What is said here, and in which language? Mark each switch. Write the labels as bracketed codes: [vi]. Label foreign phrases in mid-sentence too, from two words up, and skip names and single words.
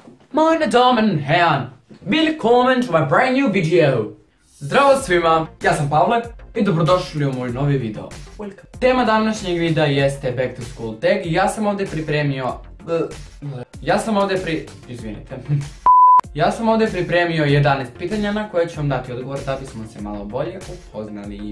[de] Meine Damen und Herren, willkommen [en] to my brand new video. [bs] Zdravo svima, ja sam Pavle i dobrodošli u moj novi video. Welcome. Tema današnjeg videa jeste Back to School tag i ja sam ovdje pripremio... Ja sam ovdje pripremio 11 pitanja na koje ću vam dati odgovor da bismo se malo bolje upoznali.